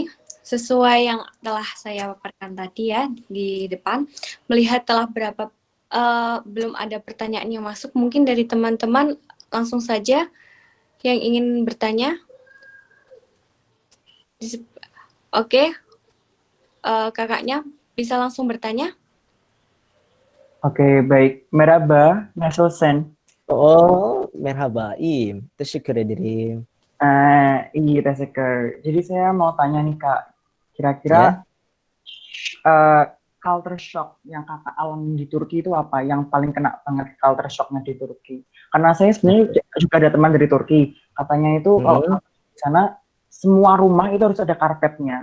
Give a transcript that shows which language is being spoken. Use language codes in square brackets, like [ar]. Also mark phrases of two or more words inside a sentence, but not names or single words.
[id] Sesuai yang telah saya paparkan tadi ya di depan, melihat telah belum ada pertanyaan yang masuk, mungkin dari teman-teman langsung saja yang ingin bertanya. Oke, kakaknya bisa langsung bertanya. Oke, baik. [tr] Merhaba, Nasosen. Oh, merhaba, teşekkür ederim. [id] Iya, Teseker. Jadi saya mau tanya nih, Kak. Kira-kira Ya. [en] Culture shock [id] yang kakak alami di Turki itu apa? Yang paling kena banget [en] culture shocknya [id] di Turki? Karena saya sebenarnya juga ada teman dari Turki. Katanya itu kalau di sana semua rumah itu harus ada karpetnya.